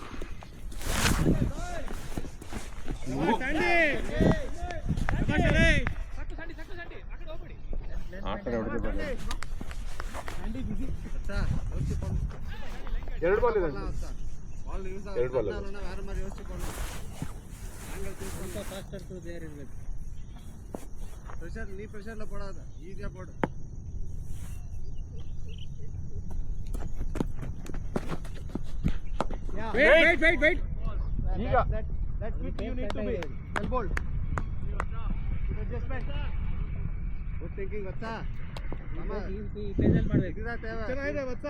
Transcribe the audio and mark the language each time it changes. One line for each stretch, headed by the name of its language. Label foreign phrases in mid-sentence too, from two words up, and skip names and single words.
Kannada: ಆ ಕಡೆ ಹೊಡೆದು ಎರಡು ಬಾಲ್ ಇದೆ. ಎರಡು ಬಾಲ್ ಇದೆ.
Telugu: ప్రెషర్లో పడాలి, ఈజీగా పడు.
English: Wait.
Kannada: ಈಗ
English: That quick you need to be. Well bowled. Adjustment. Good thinking, Vatsa.
Kannada: ಚೆನ್ನಾಗಿದೆ Vatsa.